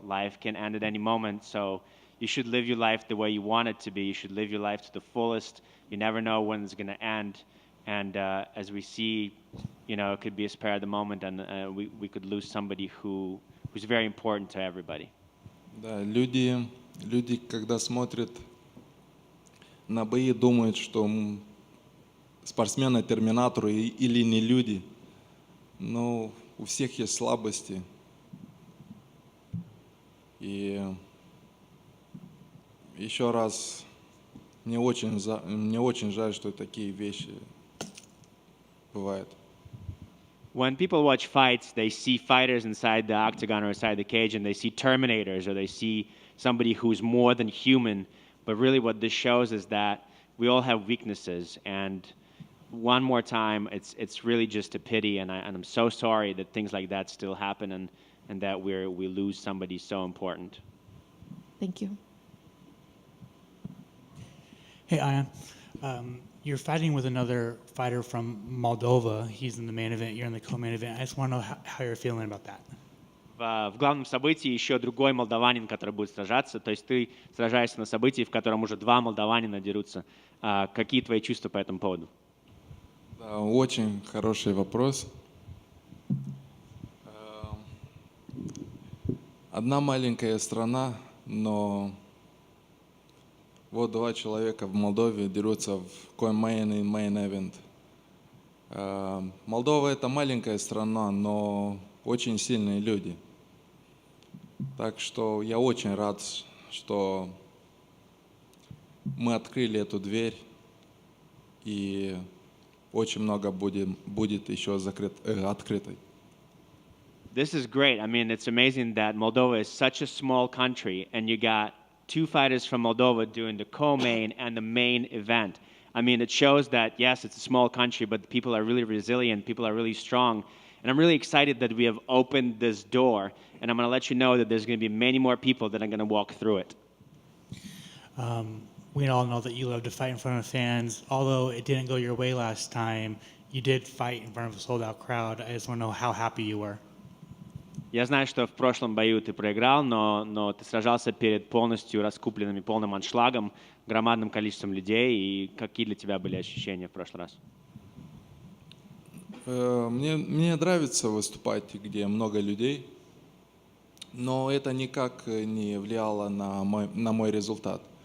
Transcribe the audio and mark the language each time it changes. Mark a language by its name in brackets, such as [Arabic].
[English] Life can end at any moment. So you should live your life the way you want it to be. You should live your life to the fullest. You never know when it's going to end. And as we see, you know, it could be a spare of the moment, and we could lose somebody who's very important to everybody. [Russian] Да, люди, когда смотрят на бои, думают, что спортсмены терминаторы или не люди. Но у всех есть слабости. И еще раз, мне очень жаль, что такие вещи бывают. [English] When people watch fights, they see fighters inside the octagon or inside the cage, and they see Terminators, or they see somebody who's more than human. But really what this shows is that we all have weaknesses. And one more time, it's really just a pity, and I'm so sorry that things like that still happen, and that we lose somebody so important. Thank you. Hey, Ian. You're fighting with another fighter from Moldova. He's in the main event. You're in the co-main event. I just want to know how you're feeling about that. [Russian] В главном событии еще другой молдаванин, который будет сражаться. То есть ты сражаешься на событии, в котором уже два молдаванина дерутся. Какие твои чувства по этому поводу? Да, очень хороший вопрос. Одна маленькая страна, но вот два человека в Молдове дерутся в co-main и main event. Молдова это маленькая страна, но очень сильные люди. Так что я очень рад, что мы открыли эту дверь, и очень много будет еще открытой. [English] This is great. I mean, it's amazing that Moldova is such a small country, and you got two fighters from Moldova doing the co-main and the main event. I mean, it shows that, yes, it's a small country, but the people are really resilient, people are really strong. And I'm really excited that we have opened this door, and I'm going to let you know that there's going to be many more people that are going to walk through it. We all know that you love to fight in front of fans. Although it didn't go your way last time, you did fight in front of a sold-out crowd. I just want to know how happy you were. [Russian] Я знаю, что в прошлом бою ты проиграл, но ты сражался перед полностью раскупленным, полным аншлагом, громадным количеством людей. И какие для тебя были ощущения в прошлый раз? Мне нравится выступать, где много людей, но это никак не влияло на мой результат.